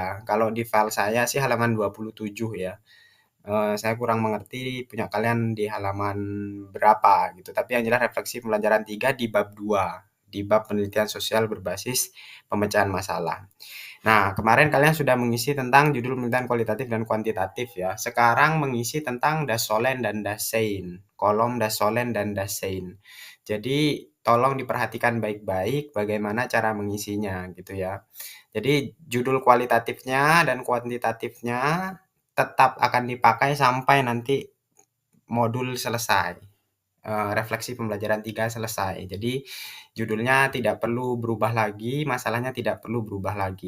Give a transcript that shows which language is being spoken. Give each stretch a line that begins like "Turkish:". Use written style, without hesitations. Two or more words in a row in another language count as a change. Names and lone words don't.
Indonesian: Kalau di file saya sih halaman 27 ya. Saya kurang mengerti punya kalian di halaman berapa gitu, tapi yang jelas refleksi pembelajaran 3 di bab 2, di bab penelitian sosial berbasis pemecahan masalah. Nah, kemarin kalian sudah mengisi tentang judul penelitian kualitatif dan kuantitatif ya. Sekarang mengisi tentang
German: Das Sollen
Indonesian: dan
German: Das Sein,
Indonesian: kolom
German: Das Sollen
Indonesian: dan
German: Das Sein.
Indonesian: Jadi tolong diperhatikan baik-baik bagaimana cara mengisinya gitu ya. Jadi judul kualitatifnya dan kuantitatifnya tetap akan dipakai sampai nanti modul selesai. Refleksi pembelajaran 3 selesai. Jadi judulnya tidak perlu berubah lagi, masalahnya tidak perlu berubah lagi.